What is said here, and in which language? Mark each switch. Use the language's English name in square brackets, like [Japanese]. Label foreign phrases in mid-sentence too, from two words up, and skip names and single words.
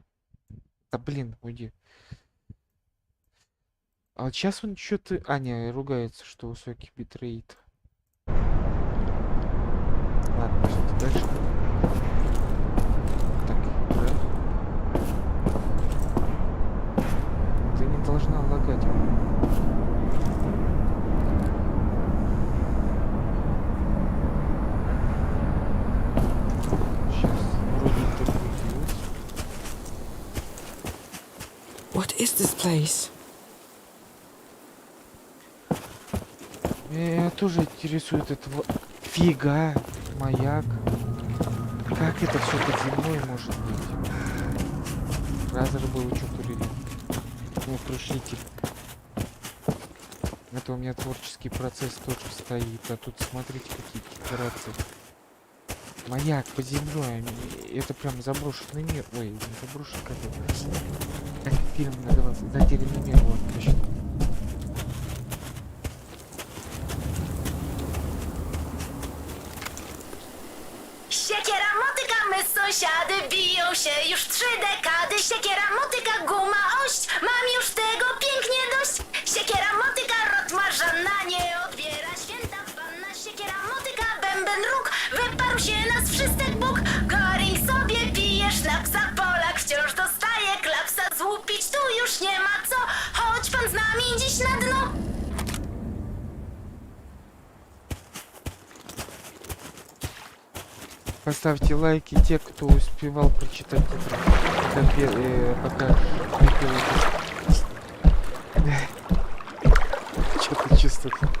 [Russian] Да блин, уйди. А вот сейчас он что-то... А, не, ругается, что высокий битрейт. Ладно, пошли дальше. Так, игра. Ты не должна лагать. [English] What is this place? [Russian] Меня тоже интересует этого фига, маяк. Как это все под землей может быть? Разор был что-то или... Ну, крушитель. Это у меня творческий процесс тоже стоит. А тут смотрите, какие декорации. Маяк под землей. Это прям заброшенный мир. Ой, не заброшенный, как это. Как фильм назывался? Затерянный мир, вот, точно. [Polish] Siekiera, motyka, my sąsiady biją się już 3 dekady. Siekiera, motyka, guma, ość, mam już tego pięknie dość. Siekiera, motyka, rotmarzana nie odbiera święta panna. Siekiera, motyka, bęben róg, wyparł się nas wszystek Bóg. Goring sobie pije sznapsa, Polak wciąż dostaje klapsa. Złupić tu już nie ma co, chodź pan z nami dziś na dno. [Russian] Поставьте лайки те, кто успевал прочитать это, пока не пил. Что-то чувствую.